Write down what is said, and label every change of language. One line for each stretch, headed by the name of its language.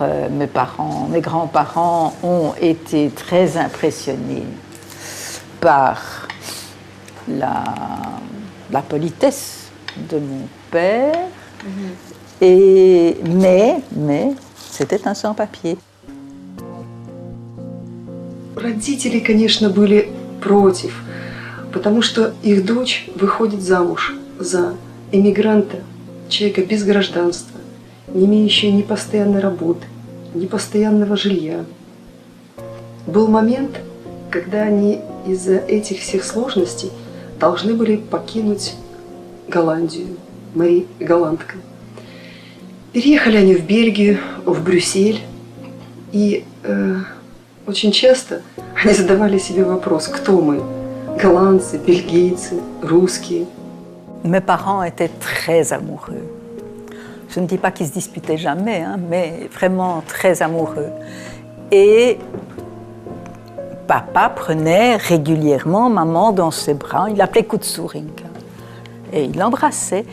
French: Mes grands-parents ont été très impressionnés par la politesse de mon père, mais c'était un sans-papier.
Russian: Родители, конечно, были против, потому что их дочь выходит замуж за эмигранта, человека без гражданства, не имеющего ни постоянной работы, ни постоянного жилья. Был момент, когда они из-за этих всех сложностей должны были покинуть Голландию. Мари голландка. Переехали они в Бельгию, в Брюссель, и очень часто они задавали себе вопрос, кто мы? Голландцы, бельгийцы, русские.
French: Mes parents étaient très amoureux. Je ne dis pas qu'ils se disputaient jamais, hein, mais vraiment très amoureux. Et papa prenait régulièrement maman dans ses bras, il l'appelait Kutsuring. Et il l'embrassait.